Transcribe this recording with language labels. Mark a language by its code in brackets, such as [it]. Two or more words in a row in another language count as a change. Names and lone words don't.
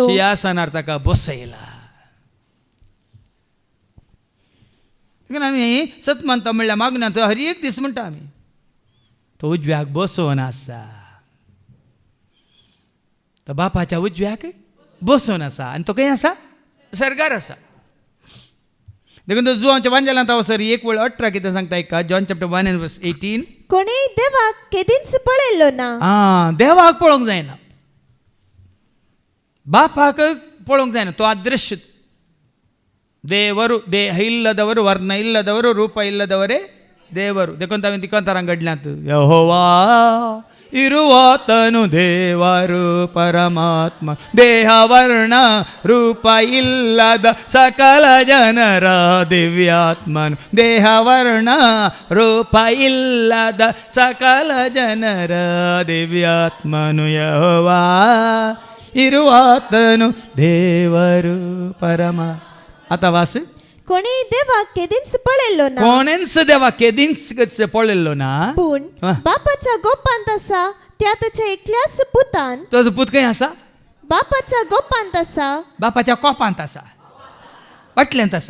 [kok] सिंहासनार ताका बसयला देखून आमी सत मानता म्हणल्यार मागण्या तो हर एक दीस म्हणटा आमी तो उजव्याक बसोवन आसा तो बापाच्या उजव्याक बसोन आसा आनी तो खंय आसा सर्गार आसा देखून तो जुवांच्या वांजेलांत सर 1:18 कितें सांगता ऐका जॉन चॅप्टर 1:18 कोणेय देवाक केदींच पळयल्लो ना देवाक पळोवंक जायना बापाक पळोवंक जायना तो अदृश्य [kn] ದೇವರು ದೇಹ ಇಲ್ಲದವರು ವರ್ಣ ಇಲ್ಲದವರು ರೂಪ ಇಲ್ಲದವರೇ ದೇವರು [kok] देखून हांवें तिकांतरां घडल्यात [kn] ಯೆಹೋವಾ ಇರುವಾತನು ದೇವರು ಪರಮಾತ್ಮ ದೇಹ ವರ್ಣ ರೂಪ ಇಲ್ಲದ ಸಕಲ ಜನರ ದಿವ್ಯಾತ್ಮನು ದೇಹ ವರ್ಣ ರೂಪ ಇಲ್ಲದ ಸಕಲ ಜನರ ದಿವ್ಯಾತ್ಮನು ಯೆಹೋವಾ ಇರುವಾತನು ದೇವರು ಪರಮಾತ್ಮ [kok] आता वास कोणेय देवाक केदींच पळयल्लो ना कोणेंच देवा केदींच पळयल्लो ना पूण बापाच्या गोपांत आसा त्या ताच्या एकल्याच पुतान तुजो पूत खंय आसा बापाच्या गोपांत आसा बापाच्या कोपांत आसा फाटल्यान आसा